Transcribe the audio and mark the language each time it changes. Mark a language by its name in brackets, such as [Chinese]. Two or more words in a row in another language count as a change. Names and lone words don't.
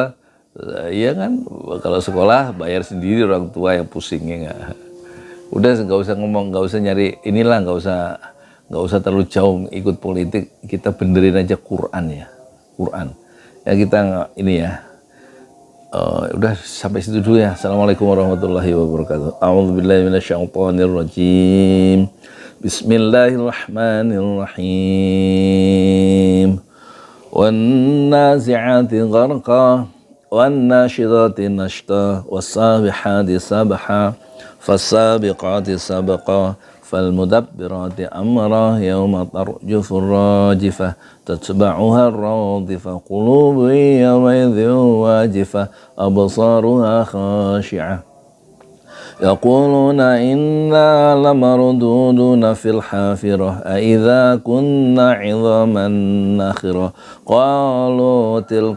[Indonesian] Iya kan, kalau sekolah bayar sendiri, orang tua yang pusingnya nggak. Udah nggak usah ngomong, nggak usah nyari inilah, nggak usah terlalu jauh ikut politik. Kita benerin aja Quran ya, Quran. Ya kita ini ya, udah sampai situ dulu ya. [Arabic] السلام عليكم ورحمة الله وبركاته. أعوذ بالله من الشيطان الرجيم. Bismillahirrahmanirrahim. والنازعات غرقا، والناشطات نشطا، والسابحات سبحا، فالسابقات سبقا, فالمدبرات أمرا يوم ترجف الراجفة تتبعها الرادفة قلوب يومئذ واجفة أبصارها خاشعة يقولون إنا لمردودون في الحافرة أإذا كنا عظاما نخرة قالوا تلك